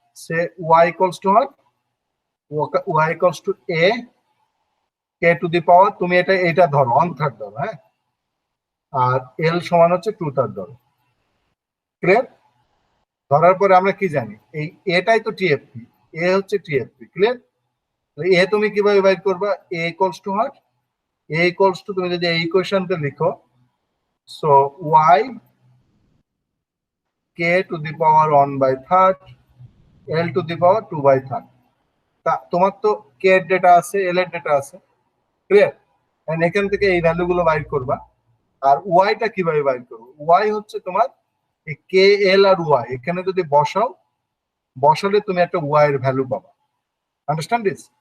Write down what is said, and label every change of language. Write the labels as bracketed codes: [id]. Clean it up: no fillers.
[en] Say y equals to what? Y equals to a k to the power, [bn] তুমি এটা ধরো 1/3 ধরো, হ্যাঁ, আর l সমান হচ্ছে 2/3 ধরো, ক্লিয়ার? ধরার পরে আমরা কি জানি, এই এটাই তো টিএফপি, এ হচ্ছে টিএফপি, ক্লিয়ার? এ তুমি কিভাবে বাইর করবা? [en] a equals to what? [bn] a equals to, তুমি যদি এই ইকুয়েশনটা লিখো, so y k to the power 1/3 l to the power 2/3। তা তোমার তো কে এর ডেটা আছে, এল এর ডেটা আছে, ক্লিয়ার? এন্ড এখান থেকে এই ভ্যালুগুলো বাইর করবা। আর ওয়াইটা কিভাবে বাইর করবো? ওয়াই হচ্ছে তোমার এই কে এল আর ওয়াই, এখানে যদি বসালে তুমি একটা ওয়াই এর ভ্যালু পাবা। Understand this?